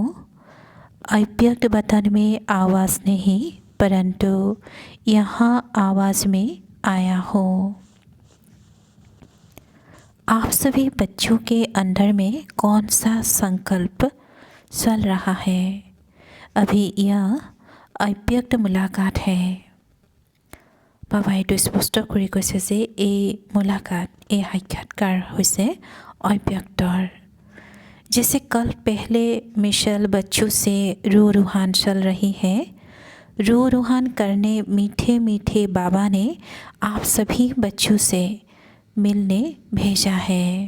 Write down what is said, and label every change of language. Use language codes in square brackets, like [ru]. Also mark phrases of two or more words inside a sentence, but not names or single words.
[hi] अव्यक्त वतन में आवाज़ नहीं परंतु यहाँ आवाज़ में आया हूँ। आप सभी बच्चों के अंदर में कौन सा संकल्प चल रहा है? अभी यह अव्यक्त मुलाकात है। [as] बाबाই এইটো স্পষ্ট কৰি কৈছে যে এই मुलाकात এই সাক্ষাৎকাৰ হৈছে अव्यक्तर। [hi] जैसे कल पहले मिशेल बच्चों से रूहान चल रही है। रूहान करने मीठे मीठे बाबा ने आप सभी बच्चों से मिलने भेजा है।